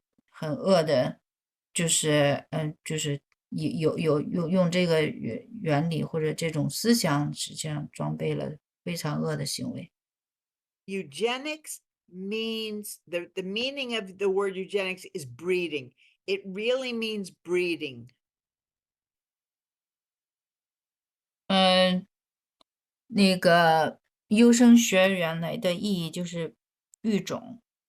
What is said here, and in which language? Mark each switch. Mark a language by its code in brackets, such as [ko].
[zh] 很恶的，就是用这个原理或者这种思想，实际上装备了非常恶的行为。 [en] Eugenics means, the meaning of the word eugenics is breeding. It really means breeding. [zh] 那个优生学原来的意义就是育种，